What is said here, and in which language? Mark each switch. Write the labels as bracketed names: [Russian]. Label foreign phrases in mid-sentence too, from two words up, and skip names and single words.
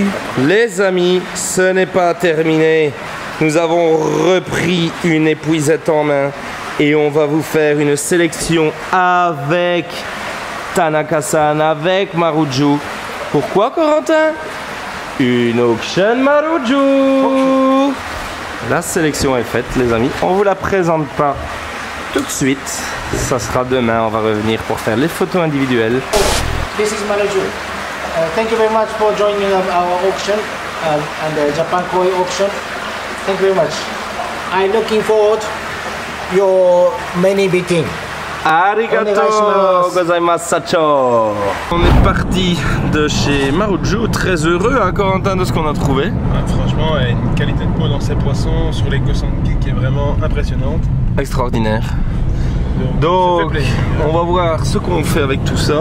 [French] Les amis, ce n'est pas terminé. Nous avons repris une épuisette en main et on va vous faire une sélection avec Tanaka-san, avec Maruju. Pourquoi, Corentin? Une auction Maruju. La sélection est faite, les amis. On vous la présente pas tout de suite, ça sera demain, on va revenir pour faire les photos individuelles. [English] This is Maruju. Thank you very much for joining our auction and the Japan Koi auction. Thank you very much. I'm looking forward your many bidding. [Japanese] ありがとうございます, Sacho. [French] On est parti de chez Maruju, très heureux, hein, Corentin, de ce qu'on a trouvé. Ouais, franchement, une qualité de peau dans ces poissons sur les Gosanke qui est vraiment impressionnante. Extraordinaire. Donc on va voir ce qu'on fait avec tout ça.